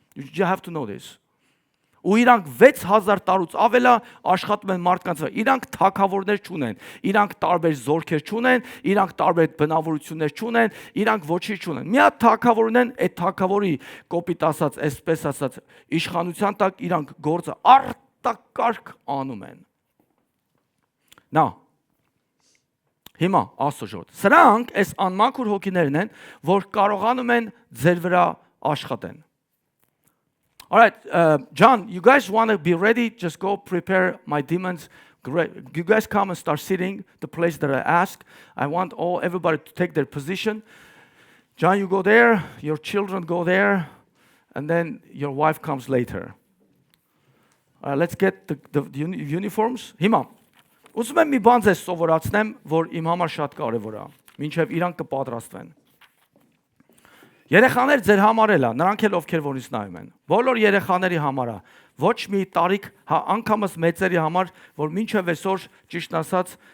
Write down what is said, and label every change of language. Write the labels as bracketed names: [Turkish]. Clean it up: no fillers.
[English] You have to know this. [Armenian] Ու իրանք 6000 տարուց ավելա աշխատում են մարդկանց վրա։ Իրանք թագավորներ չունեն, իրանք տարբեր զորքեր չունեն, իրանք տարբեր բնավորություններ չունեն, իրանք ոչինչ չունեն։ Մի հատ թագավոր ունեն, այդ թագավորի կոպիտ ասած, այսպես ասած, իշխանության տակ իրանք գործը արտակարգ անում են։ Նա հիմա Աստծո սրանք այս անմաքուր հոգիներն են, որ կարողանում են ձեր վրա աշխատեն։ [English] All right, John, you guys want to be ready? Just go prepare my demons. Great. You guys come and start sitting the place that I ask. I want everybody to take their position. John, you go there. Your children go there. And then your wife comes later. Let's get the uniforms. [Armenian] Հիմա, ուզում եմ մի բան ձեզ սովորացնեմ, որ իմ համար շատ կարևոր է, մինչև իրանք կպատրաստվեն։ Երեխաներ ձեր համար էլ է, նրանք էլ ովքեր որից նայում են։ Բոլոր երեխաների համար է, ոչ մի տարիք, անգամս մեծերի համար, որ մինչև այսօր ճիշտ ասած